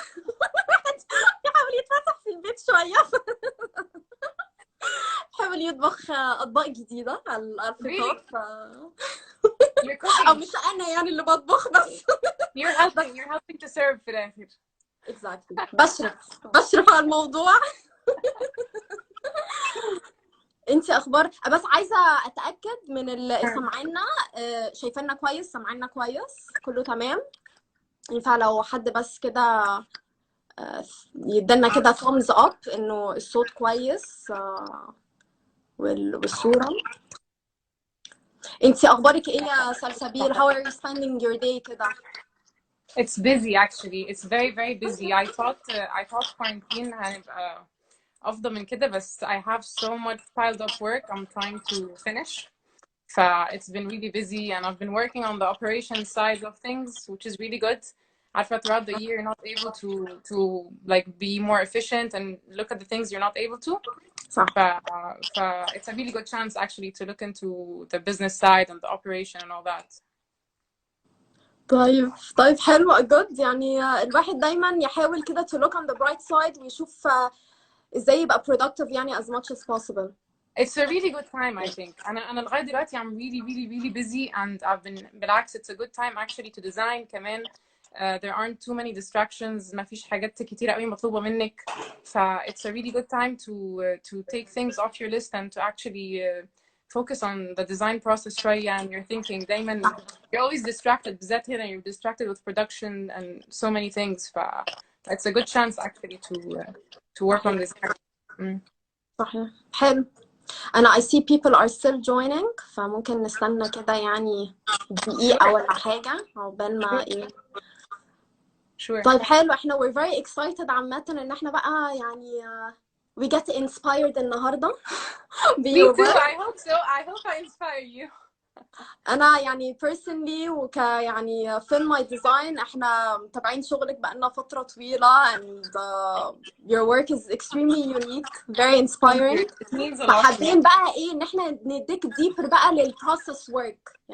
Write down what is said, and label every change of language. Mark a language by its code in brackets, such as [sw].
[ar] الواحد بيحاول يتفسح في البيت شويه. بيحاول يطبخ اطباق جديده على الفطار. [en] You're [ar] او [en] cooking. [ar] مش انا يعني اللي بطبخ بس. [en] You're helping to serve [ar] في الآخر. [en] exactly. [ar] بشرف على الموضوع. انتي اخبار؟ بس عايزه اتاكد من اللي سامعيننا. شايفانا كويس؟ سامعيننا كويس؟ كله تمام؟ ينفع لو حد بس كده يدينا كده thumbs up انه الصوت كويس والصوره. انتي اخبارك ايه يا سلسبيل؟ [en] how are you spending your day [ar] كده؟ [en] It's busy actually. It's very very busy. I thought quarantine [ar] هنبقى أفضل من كده بس [en] I have so much piled up work I'm trying to finish. It's been really busy and I've been working on the operation side of things, which is really good. [ar] عارفة [en] throughout the year you're not able to like be more efficient and look at the things you're not able to. [ar] صح. [en] It's a really good chance actually to look into the business side and the operation and all that. [ar] طيب حلو جد. يعني الواحد دايما يحاول كده [en] to look on the bright side [ar] ويشوف ازاي يبقى [en] productive يعني as much as possible. It's a really good time I think. [ar] أنا لغاية دلوقتي [en] I'm really busy and I've been [ar] بالعكس [en] it's a good time actually to design كمان. There aren't too many distractions. [ar] ما فيش حاجات كتيرة قوي مطلوبة منك. [en] It's a really good time to take things off your list and to actually focus on the design process شوية and you're thinking دايما you're always distracted [ar] بالذات هنا [en] you're distracted with production and so many things. It's a good chance actually to work on this. [ar] صحيح. حلو. أنا [en] I see people are still joining [ar] فممكن نستنى كده يعني دقيقة ولا حاجة عقبال ما إيه. [en] Sure. [ar] طيب حلو. إحنا [en] we're very excited [ar] عامة إن إحنا بقى يعني [en] we get inspired [ar] النهاردة. [en] Me too. I hope so. I hope I inspire you. أنا يعني personally يعني film my design [ar] إحنا متابعين شغلك بقالنا فترة طويلة [en] and your work is extremely unique, very inspiring. It means a lot. [ar] فحابين بقى إيه إن إحنا نديك deeper بقى للprocess work.